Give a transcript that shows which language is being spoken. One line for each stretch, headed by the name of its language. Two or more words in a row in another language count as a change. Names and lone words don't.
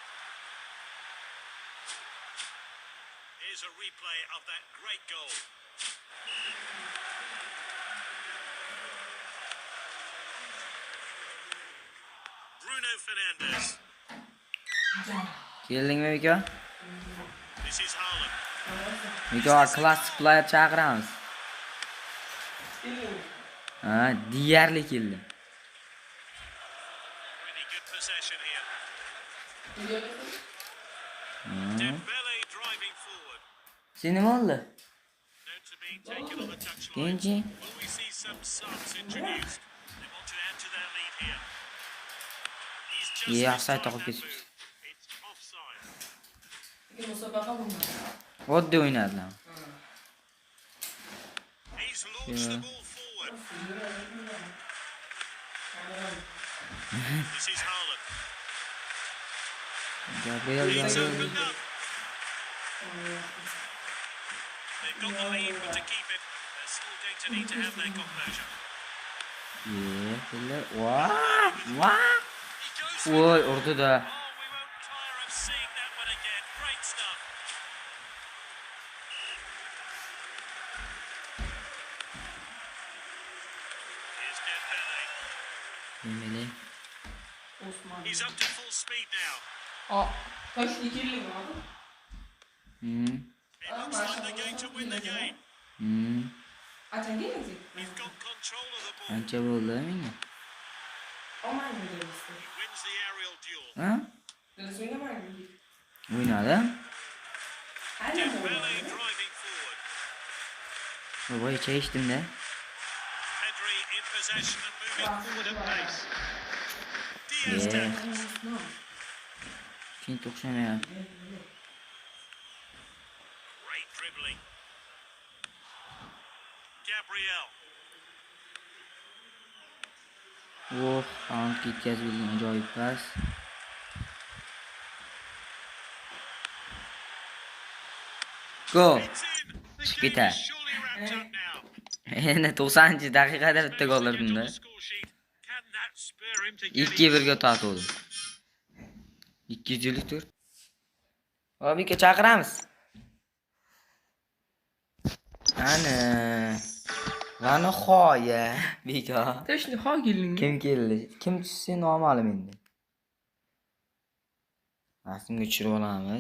English: Here's a replay of that great goal. Bruno Fernandes.
Uzbek: Keldingmi Miko?
English: This is Haaland.
Uzbek: Miko klassik player chaqiramiz. Deyarli keldi.
English: Really good possession here. Dembele driving forward.
Uzbek: Sen nima oldi?
English: Known to be taken on the touchline. Kenji. Will we see some subs introduced? They want to add to their lead here. He's just Offside inside
Uzbek: taqib
English: that
Uzbek: ketibdi.
English: move. It's offside.
Uzbek: Oddiy o'ynadilar.
English: Holds the ball forward. This is Haaland. Gabriel It's Gabriel. opened up. They've got the lead, but to keep it, they're still going to need to have their composure.
Turkish: Böyle. Vah.
English: He goes
Uzbek: Voy,
English: for it.
Uzbek: urdu da.
English: Oh, we won't tire of seeing that one again. Great stuff. Here's Dembele. Demeli. Osman. He's up to full speed now.
Turkish: Aa, kaç dikili mi abi? Hmm.
English: It looks like they're going to win the game. Hmm.
Turkish: Açan gelecek.
English: He's got control of the ball.
Uzbek: Ancha bo'ldi menga.
Turkish: Olmayın mı gelirse?
English: He wins the aerial duel. Ha?
Turkish: Deniz oynamayın mı?
Uzbek: O'ynadim.
Turkish: Her ne
English: Dembele
Turkish: oynuyor?
English: driving forward.
Uzbek: Voy, ichak ichdim-da.
English: Pedri in possession and moving forward at pace. Diaz Yeah. tackles.
Uzbek: Keyin o'xshamayapti.
English: Great dribbling. Gabriel.
Uzbek: Oh, Haaland ketkazib bilgan ajoyib pas.
English: Go. It's in. The Chiquita. game is surely wrapped up now.
Uzbek: Endi 90-daqiqada bitta gol urdim-da.
English: On the score sheet. Can that spur him to get
Uzbek: 2-1 ga tortdim. 254. Obika chaqiramiz. Ana. Mana xoya. Bika.
Russian: Точно Hagel'in.
Uzbek: Kim keldi? Kim tushsa noma'lum endi. Rasmga tushirib olamiz.